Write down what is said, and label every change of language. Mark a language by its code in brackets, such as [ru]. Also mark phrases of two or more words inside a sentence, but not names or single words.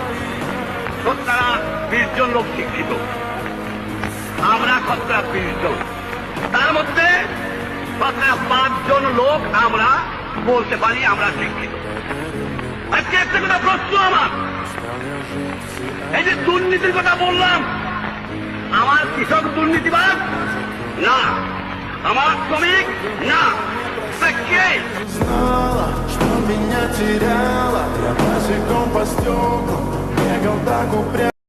[bn] তারা 20 জন লোক শিক্ষিত, আমরা শতকরা 20 জন, তার মধ্যে শতকরা 5 জন লোক আমরা বলতে পারি আমরা শিক্ষিত। আজকে একটা কথা প্রশ্ন আমার, এই যে দুর্নীতির কথা বললাম, আমার কৃষক দুর্নীতিবাদ না, আমার শ্রমিক না, কে? [ru] Что меня теряла, я босиком по стеклам бегал так упрямо.